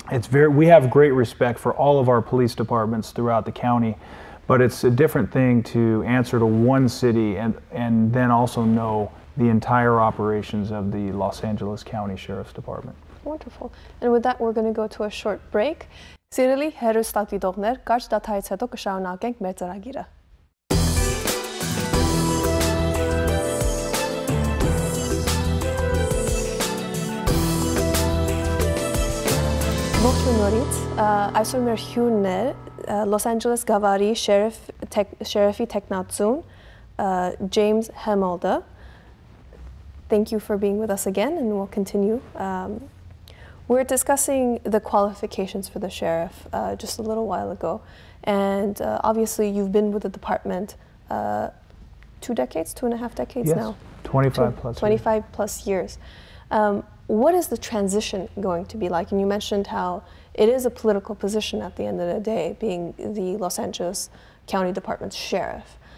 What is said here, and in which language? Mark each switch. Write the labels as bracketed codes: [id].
[en] We have great respect for all of our police departments throughout the county, but it's a different thing to answer to one city and then also know the entire operations of the Los Angeles County Sheriff's Department. Wonderful. And with that, we're going to go to a short break. [hy] Սիրելի հեռուստադիտողներ, կարճ դադարից հետո կշարունակենք մեր ծրագիրը։ Ողջույն նորից, այսօր մեր հյուրն է Los Angeles Գավառի շերիֆի տեխնացուն James Hamolda. [en] Thank you for being with us again, and we'll continue. We're discussing the qualifications for the sheriff just a little while ago, and obviously you've been with the department 2 decades, 2.5 decades yes, now? 25 plus 25 years. plus years. What is the transition going to be like? And you mentioned how it is a political position at the end of the day, being the Los Angeles County Department's sheriff.